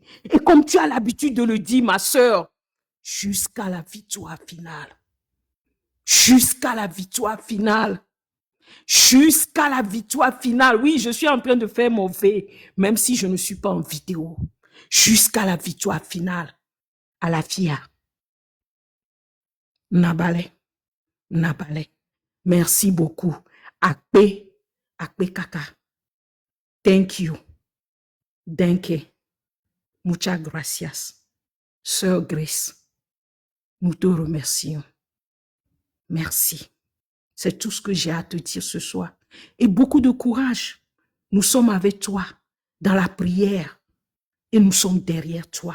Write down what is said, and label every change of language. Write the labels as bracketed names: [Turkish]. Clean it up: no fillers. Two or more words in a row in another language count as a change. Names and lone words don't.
[French] Et comme tu as l'habitude de le dire, ma sœur, jusqu'à la victoire finale. Jusqu'à la victoire finale. Jusqu'à la victoire finale. Oui, je suis en train de faire mon V, même si je ne suis pas en vidéo. Jusqu'à la victoire finale. À la FIA. Nabale. Nabale. Merci beaucoup. Akpe. [Ewe] Akpe kaka. [English] Thank you. [German] Denke. [Spanish] Muchas gracias. [French] Sœur Grace, nous te remercions. Merci. C'est tout ce que j'ai à te dire ce soir. Et beaucoup de courage. Nous sommes avec toi dans la prière et nous sommes derrière toi.